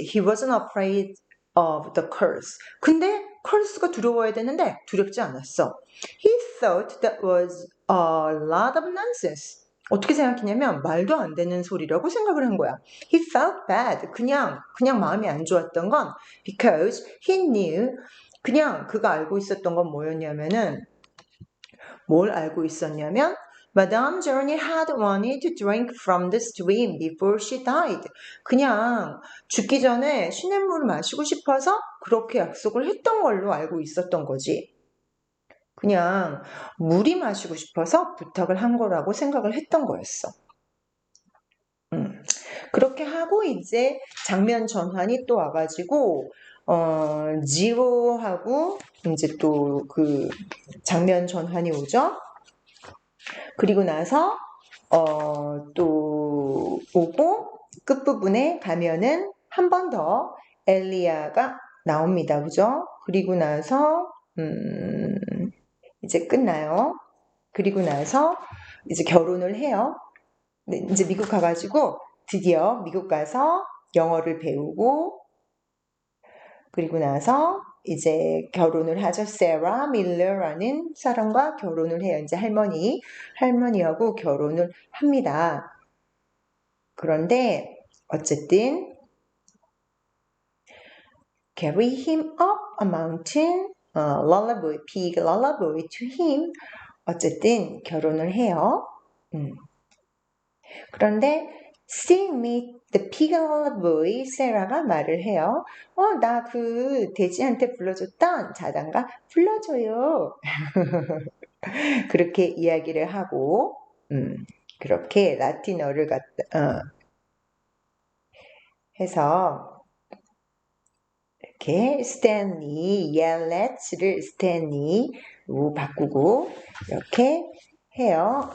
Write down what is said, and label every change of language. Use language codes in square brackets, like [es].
[en] He wasn't afraid of the curse. [ko] 근데 curse가 두려워야 되는데 두렵지 않았어. [en] He thought that was a lot of nonsense. [ko] 어떻게 생각했냐면 말도 안 되는 소리라고 생각을 한 거야. [en] He felt bad. [ko] 그냥 마음이 안 좋았던 건 [en] because he knew [ko] 그냥 그가 알고 있었던 건 뭐였냐면은 뭘 알고 있었냐면 [en] Madame Journey had wanted to drink from the stream before she died. [ko] 그냥 죽기 전에 시냇물을 마시고 싶어서 그렇게 약속을 했던 걸로 알고 있었던 거지. 그냥 물이 마시고 싶어서 부탁을 한 거라고 생각을 했던 거였어. 그렇게 하고 이제 장면 전환이 또 와가지고 지로하고 이제 또 그 장면 전환이 오죠. 그리고 나서 또 오고 끝부분에 가면은 한 번 더 엘리야가 나옵니다. 그죠? 그리고 나서 이제 끝나요. 그리고 나서 이제 결혼을 해요. 이제 미국 가가지고 드디어 미국 가서 영어를 배우고 그리고 나서 이제 결혼을 하죠. 세라 밀러라는 사람과 결혼을 해요. 이제 할머니하고 결혼을 합니다. 그런데 어쨌든 [en] carry him up a mountain, lullaby, pig lullaby to him. [ko] 어쨌든 결혼을 해요. [en] 그런데 sing me the pig lullaby, [ko] 세라가 말을 해요. 나 그 돼지한테 불러줬던 자장가 불러줘요. 그렇게 이야기를 하고 그렇게 라틴어를 해서 이렇게 스탠리, 옐렛츠를 스탠리로 바꾸고 이렇게 해요.